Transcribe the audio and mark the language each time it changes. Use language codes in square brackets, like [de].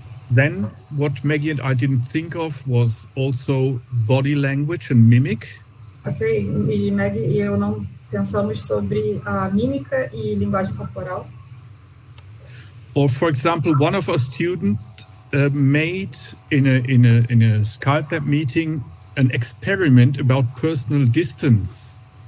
[en] Then what Maggie and I didn't think of was also body language and mimic. [pt] Ok, e Maggie e eu não pensamos sobre a mímica e linguagem corporal. [en] Or, for example, one of our students made in a Skype Lab meeting an experiment about personal distance.